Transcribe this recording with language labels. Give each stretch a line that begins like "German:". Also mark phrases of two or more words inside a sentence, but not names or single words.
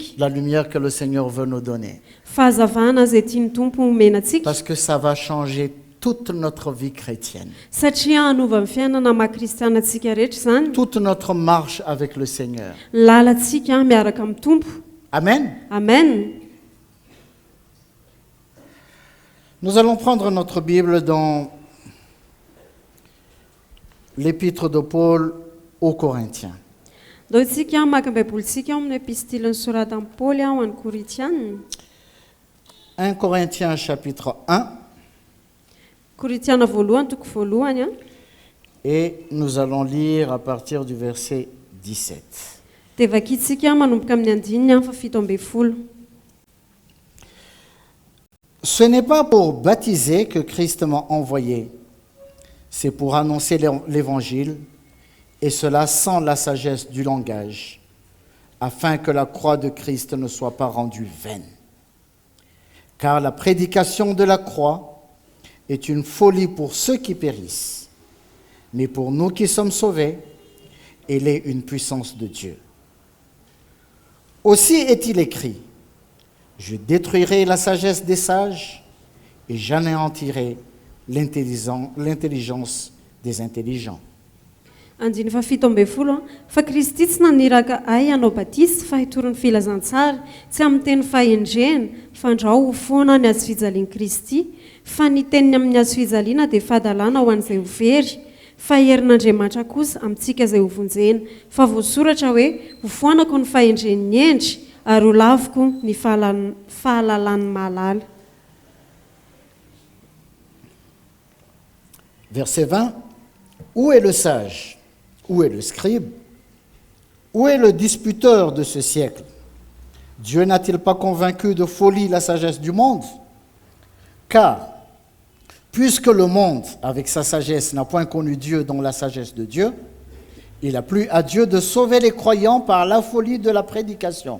French: la lumière que le Seigneur veut nous donner,
Malagasy: fahazavana izay tiany Tompo omena antsika,
French: parce que ça va changer toute notre vie chrétienne,
Malagasy: satria hanova ny fiainana maha-kristiana antsika rehetra izany
French: toute notre marche avec le Seigneur.
Malagasy: ny lalantsika miaraka amin'ny tompo.
French: Amen.
Malagasy: Amen.
French: Nous allons prendre notre Bible dans l'épître de Paul aux Corinthiens.
Malagasy: Dao isika maka baibolitsika ao amin'ny epistiliny soratan'i Paoly ao an'ny Koritianina.
French: 1 Corinthiens chapitre 1,
Malagasy: Koritiana voalohany toko voalohany a.
French: et nous allons lire à partir du verset 17.
Malagasy: Dia vakitsika manomboka amin'ny andininy amin'ny fafito ambin'ny folo.
French: Ce n'est pas pour baptiser que Christ m'a envoyé, c'est pour annoncer l'évangile, et cela sans la sagesse du langage, afin que la croix de Christ ne soit pas rendue vaine. Car la prédication de la croix est une folie pour ceux qui périssent, mais pour nous qui sommes sauvés, elle est une puissance de Dieu. Aussi est-il écrit, je détruirai la sagesse des sages et j'anéantirai l'intelligence des intelligents.
Malagasy: Andiny fafito ambin'ny folo a. Fa Kristy tsy naniraka ay hanao batisy fa hitoron'ny filazantsara, tsy amin'ny teny fahendrena fandrao ho foana ny azo fijalian'i Kristy, fa ny teniny amin'ny azo fijaliana dia fahadalàna ho an'izay ho very, fa herin'Andriamanitra kosa amintsika izay ho vonjena. Fa voasoratra hoe ho foanako ny fahendren'ny endry ary ho laviko ny fahalalàny mahalala.
French: Verset 20. Où est le sage? Où est le scribe? Où est le disputeur de ce siècle? Dieu n'a-t-il pas convaincu de folie la sagesse du monde? Car, puisque le monde, avec sa sagesse, n'a point connu Dieu dans la sagesse de Dieu, il a plu à Dieu de sauver les croyants par la folie de la prédication.